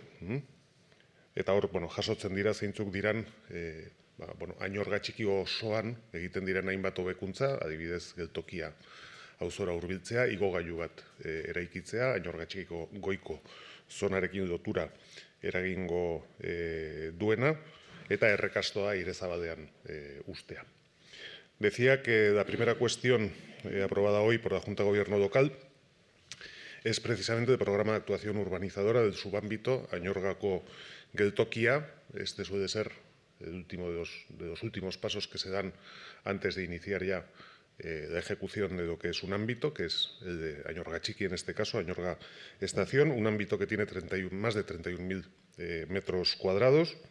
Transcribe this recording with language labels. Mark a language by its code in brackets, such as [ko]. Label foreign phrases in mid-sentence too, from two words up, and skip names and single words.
[eu] Eta hor, jasotzen dira zeintzuk diran, Añorga txiki osoan egiten diren hainbat hobekuntza, adibidez geltokia auzora hurbiltzea, igogailu bat eraikitzea, Añorga txikiko goiko zonarekin lotura eragingo duena, eta errekastoa Irezabalean ustea. [es] Decía que la primera cuestión aprobada hoy por la Junta de Gobierno local es precisamente el programa de actuación urbanizadora del subámbito Añorgako geltokia. Este suele ser el último de los últimos pasos que se dan antes de iniciar ya la ejecución de lo que es un ámbito, que es el de Añorga Txiki, en este caso, Añorga Estación, un ámbito que tiene más de 31.000 metros cuadrados.